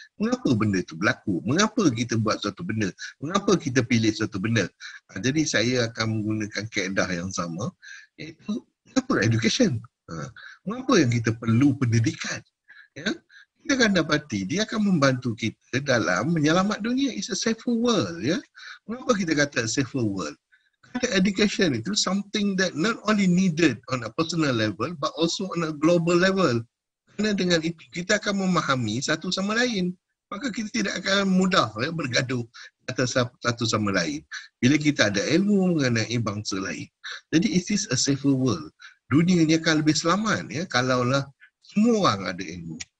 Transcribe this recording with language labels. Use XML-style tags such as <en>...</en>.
<ms>Mengapa benda itu berlaku? Mengapa kita buat suatu benda? Mengapa kita pilih suatu benda? Jadi saya akan menggunakan kaedah yang sama, iaitu mengapa education? Mengapa yang kita perlu pendidikan? Ya, kita akan dapati dia akan membantu kita dalam menyelamat dunia.</ms> <en>It's a safer world.</en> <ms>Ya. Mengapa kita kata</ms> <en>safer world?</en> <ms>Kerana</ms> <en>education itu something that not only needed on a personal level but also on a global level.</en> <ms>Kerana dengan itu kita akan memahami satu sama lain. Maka kita tidak akan mudah ya, bergaduh atas satu sama lain. Bila kita ada ilmu mengenai bangsa lain. Jadi</ms> <en>it is a safer world.</en> <ms>Dunia ini akan lebih selamat ya, kalaulah semua orang ada ilmu.</ms>